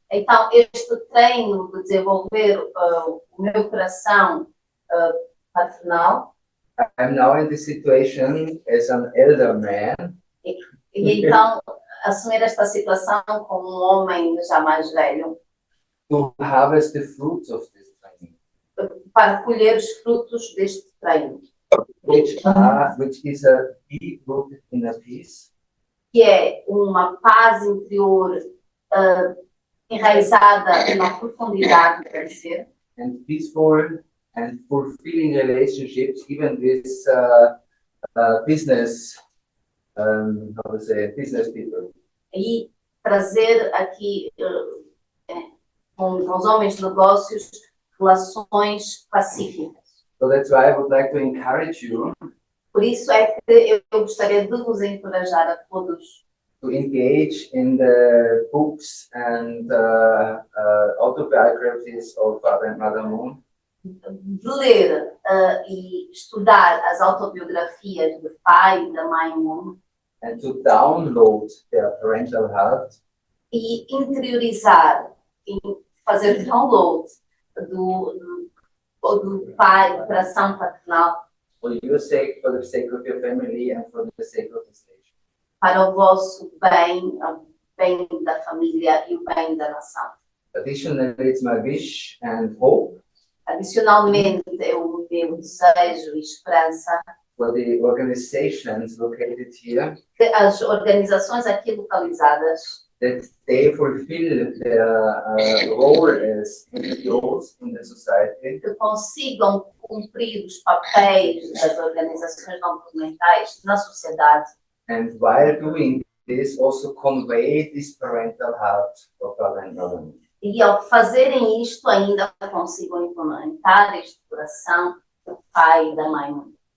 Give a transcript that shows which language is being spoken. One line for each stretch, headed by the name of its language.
Portuguese: Então, este treino de desenvolver o meu coração paternal.
English: I'm now in this situation as an elder man.
Portuguese: E então, assumir esta situação como homem já mais velho.
English: To harvest the fruits of this training.
Portuguese: Para colher os frutos deste treino.
English: Which is a deep rooted inner peace.
Portuguese: Que é uma paz interior enraizada na profundidade do ser.
English: And peaceful and fulfilling relationships, even with business, business people.
Portuguese: E trazer aqui com os homens de negócios relações pacíficas.
English: So that's why I would like to encourage you.
Portuguese: Por isso é que eu gostaria de vos encorajar a todos.
English: To engage in the books and autobiographies of Father and Mother Moon.
Portuguese: De ler e estudar as autobiografias do pai e da mãe Moon.
English: And to download their parental heart.
Portuguese: E interiorizar, e fazer download do pai, do coração paternal.
English: For your sake, for the sake of your family, and for the sake of this nation.
Portuguese: Para o vosso bem, o bem da família e o bem da nação.
English: Additionally, it's my wish and hope.
Portuguese: Adicionalmente, é o meu desejo e esperança
English: for the organizations located here,
Portuguese: que as organizações aqui localizadas
English: that they fulfill their role as NGOs in the society,
Portuguese: que consigam cumprir os papéis das organizações não governamentais na sociedade.
English: And while doing this, also convey this parental heart of Father and Mother.
Portuguese: E ao fazerem isto, ainda consigam implementar este coração do pai e da mãe.